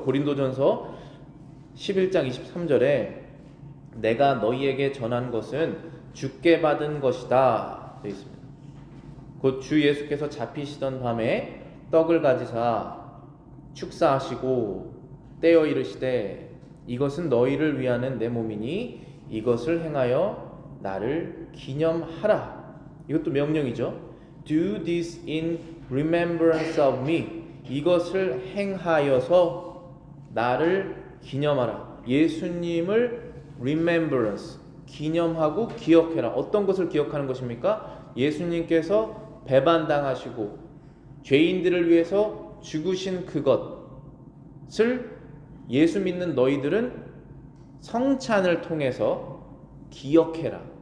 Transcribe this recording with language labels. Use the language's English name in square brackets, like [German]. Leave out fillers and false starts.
[Korean] 고린도전서 11장 23절에 내가 너희에게 전한 것은 주께 받은 것이다 되어 있습니다. 곧 주 예수께서 잡히시던 밤에 떡을 가지사 축사하시고 떼어 이르시되 이것은 너희를 위하는 내 몸이니 이것을 행하여 나를 기념하라. 이것도 명령이죠. [English] Do this in remembrance of me. [Korean] 이것을 행하여서 나를 기념하라. 예수님을 remembrance, 기념하고 기억해라. 어떤 것을 기억하는 것입니까? 예수님께서 배반당하시고 죄인들을 위해서 죽으신 그것을 예수 믿는 너희들은 성찬을 통해서 기억해라.